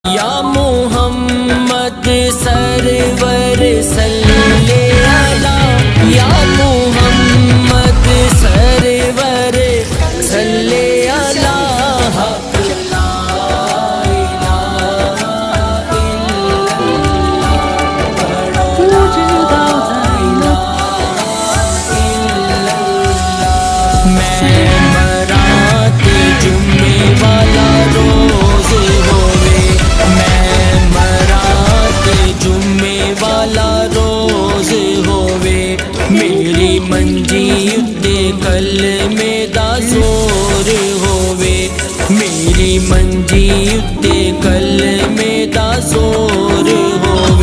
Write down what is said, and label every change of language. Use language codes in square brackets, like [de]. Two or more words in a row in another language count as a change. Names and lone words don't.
[ar] يا محمد سرور صلي على، يا محمد سرور صلي على. حق لا إله إلا الله، بڑا لا إله إلا الله. [pa] میں برات جمعے والا روز ہووے، میں برات جمعے والا روز ہووے. میری منجی اتے کلمے دا زور ہووے، میری منجی اتے کلمے دا زور ہووے.